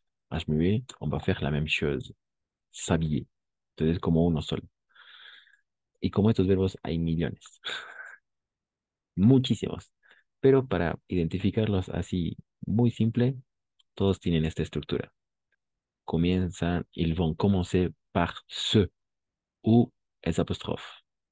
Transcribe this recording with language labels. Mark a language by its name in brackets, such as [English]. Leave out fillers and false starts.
[French] H muet, on va faire la même chose. [Spanish] S'habiller. Entonces, como uno solo. Y como estos verbos hay millones. Muchísimos. Pero para identificarlos así muy simple, todos tienen esta estructura. Comienzan, [French] ils vont commencer par ce [Spanish] ou S apóstrofe.